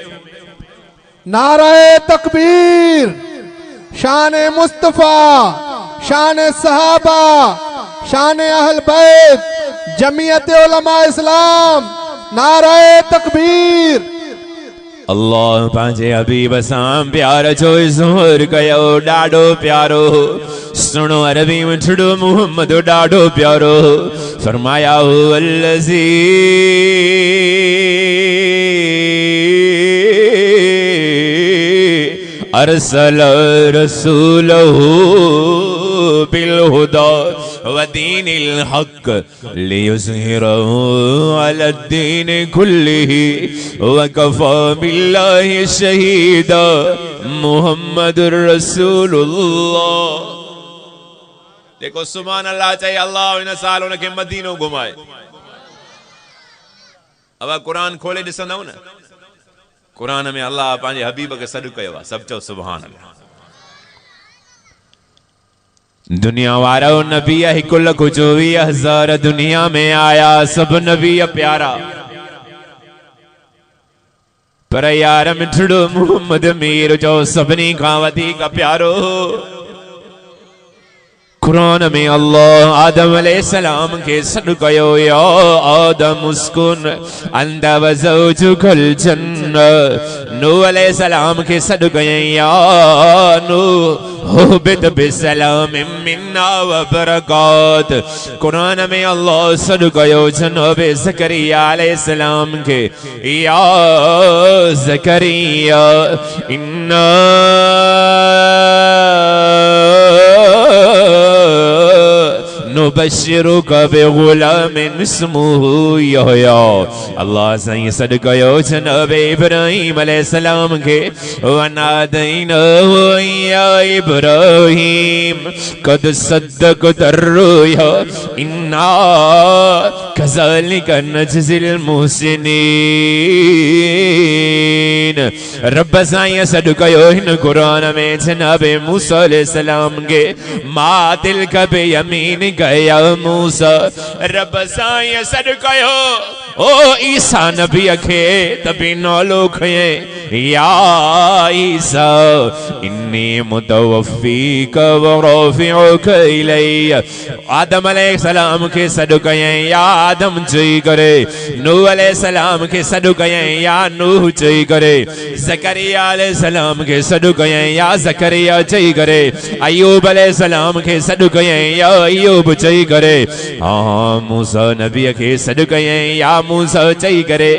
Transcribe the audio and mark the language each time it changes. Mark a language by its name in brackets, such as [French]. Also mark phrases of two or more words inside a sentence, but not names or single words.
[Urdu] نعرہ تکبیر، شان مصطفیٰ، شان صحابہ، شان اہل بیت، جمعیت علماء اسلام. نعرہ تکبیر. [Sindhi] अल्लाह पंहिंजे हबीब सां प्यार जो इज़हार कयो ॾाढो प्यारो। सुनो अरबी मिठड़ो मोहम्मद ॾाढो प्यारो। [Arabic] فرمايا هو الذي أرسل رسوله بالهدى ودين الحق ليظهره على الدين كله وكفى بالله شهيدا محمد رسول الله. [Sindhi] देखो [Arabic] سبحان الله [Sindhi] चाहिए अल्लाह इन साल उनके मदीनो घुमाए। अब कुरान खोले ॾिसंदव न, कुरान में अल्लाह पंहिंजे हबीब खे सॾु कयो आहे। सभु चओ [Arabic] سبحان الله. [Sindhi] दुनिया वारा नबी 1,24,000 दुनिया में आया, सब नबी प्यारा, पर यार मिठड़ो मोहम्मद मीर जो सभिनी खां वधीक प्यारो। कुरान में अल्लाह आदम अलैहिस्सलाम के सॾु कयो [Arabic] يا آدم اسكن أنت وزوجك الجنة. [Sindhi] नूह अलैहिस्सलाम के सॾु कयईं [Arabic] يا نوح اهبط بسلام منا وبركات. [Sindhi] कुरान में अल्लाह सॾु कयो जनाब ज़करिया अलैहिस्सलाम के [Arabic] يا زكريا إنا نبشرك بغلام اسمه يحيى. [Sindhi] अल्लाह साईं सॾु कयो जनाब इब्राहीम अलैहिस्सलाम के [Arabic] وناديناه يا إبراهيم قد صدقت الرؤيا إنا كذلك نجزي المحسنين. [Sindhi] रब साईं सॾु कयो हिन कुरान में जनाब मूसा अलैहिस्सलाम के [Arabic] ما تلك بيمين يا موسى. [Sindhi] रब साईं सॾु कयो ओ ईसा नबी खे तभी नालो खये [Arabic] يا عيسى إني متوفيك ورافعك إلي. [Sindhi] आदम अलैहिस्सलाम के सॾु कयईं या आदम चई करे, नूह अलैहिस्सलाम के सॾु कयईं या नूह चई करे, ज़करिया अलैहिस्सलाम के सॾु कयईं या ज़करिया चई करे, अय्यूब अलैहिस्सलाम के सॾु कयईं या अय्यूब चई करे, हाँ मूसा नबी के सॾु कयईं या मूसा चई करे।